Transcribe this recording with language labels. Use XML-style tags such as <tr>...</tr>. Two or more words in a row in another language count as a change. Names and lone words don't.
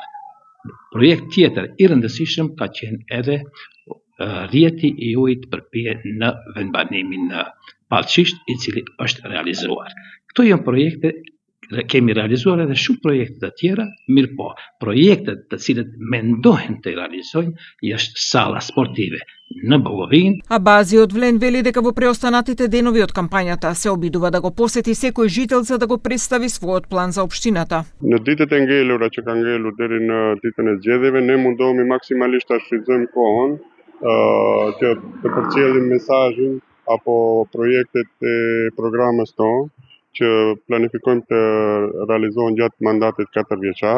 <sq>Projekt tjetër i rëndësishëm ka qenë edhe rrjeti i ujit përpije në vendbanimin në Pallçisht, i cili është realizuar. Këto janë projekte, kemi realizuar edhe shumë projekte të tjera, mirë po, projektet të cilët mendohen të realizojnë është salla sportive në Bogovinë.</sq> <mk>Абазиот Влен вели дека во преостанатите денови од кампањата се обидува да го посети секој жител за да го представи својот план за општината.</mk> <sq>Në ditët e ngelura që ka ngelur deri në ditën e zgjedhjeve, ne mundohemi maksimalisht ta shfrytëzojmë kohën që të përcjellim mesazhin apo projektet e programës tonë që planifikojmë të realizohen gjatë mandatit 4 vjeçar.</sq>